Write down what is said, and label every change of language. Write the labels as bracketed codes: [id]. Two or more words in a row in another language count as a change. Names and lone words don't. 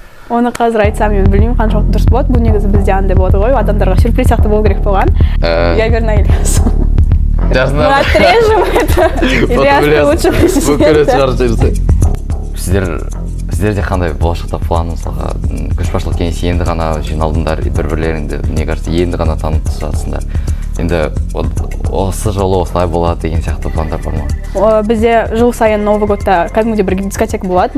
[kk] Оны қазір айтсам мен білмеймін қаншалықты дұрыс болады. Бұл негізі бізде андай болады ғой, адамдарға сюрприз сияқты болу керек болған. [ru] Я верна Ильяс. Мы отрежем это. Ильяс лучше президент. [kk] Сіздерде қандай болашақта план, мысалға көшбасшылық кеңес енді ғана жиналдыңдар, бір-бірлеріңді, [ru] мне кажется, [kk] енді ғана танып жатсыңдар. Енді осы жолы осылай болады деген сияқты пландар бар ма? Бізде жыл сайын [ru] Новый годта [kk] кәдімгідей бір дискотека болады.